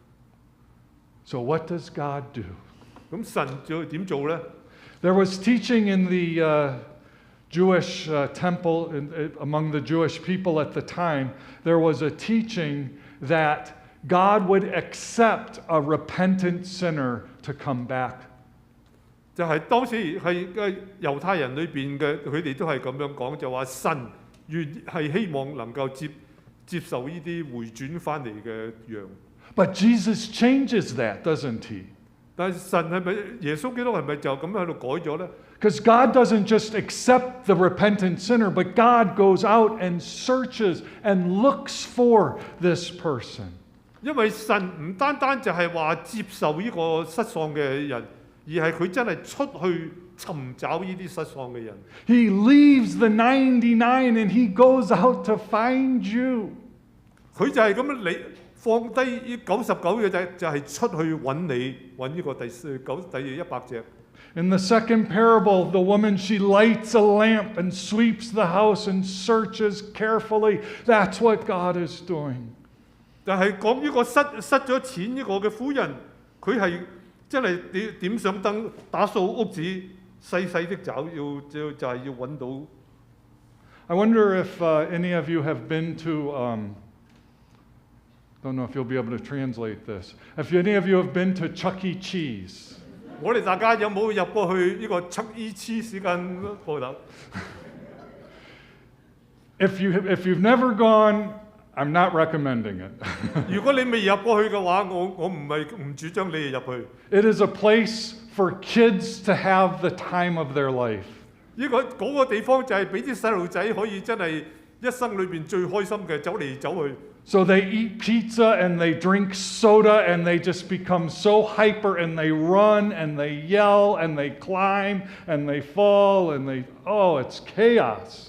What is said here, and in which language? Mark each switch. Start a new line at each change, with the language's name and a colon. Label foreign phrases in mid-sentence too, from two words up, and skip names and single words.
English: So what does God do?
Cantonese: 咁神就點做呢？
English: There was teaching in the Jewish temple, among the Jewish people at the time, there was a teaching that God would accept a repentant sinner to come back.
Cantonese: 就係當時係嘅猶太人裏邊嘅，佢哋都係咁樣講，就話神係希望能夠接受呢啲回轉翻嚟嘅羊。
English: But Jesus changes that, doesn't he?
Cantonese: 但係神係咪耶穌基督係咪就咁喺度改咗呢？
English: Because God doesn't just accept the repentant sinner, but God goes out and searches and looks for this person.
Cantonese: 因為神唔單單就係話接受呢個失喪嘅人，而係佢真係出去尋找呢啲失喪嘅人。
English: He leaves the 99 and he goes out to find you.
Cantonese: 佢就係咁樣你放低呢99嘅就係出去揾你，揾呢個第100隻。
English: In the second parable, the woman, she lights a lamp and sweeps the house and searches carefully. That's what God is doing.
Cantonese: 但係講呢個失咗錢呢個嘅婦人，佢係真係點上燈打掃屋子，細細的找，就係要揾到。
English: I wonder if any of you have been to, don't know if you'll be able to translate this. If any of you have been to Chuck E. Cheese.
Cantonese: 我哋大家有冇入過去呢個 Chuck E. Cheese 間鋪頭？
English: If you've never gone, I'm not recommending it.
Cantonese: 如果你未入過去嘅話，我唔主張你哋入去。
English: It is a place for kids to have the time of their life.
Cantonese: 嗰個地方就係俾啲細路仔可以真係一生裏邊最開心嘅，走嚟走去。
English: So they eat pizza and they drink soda and they just become so hyper and they run and they yell and they climb and they fall and it's chaos.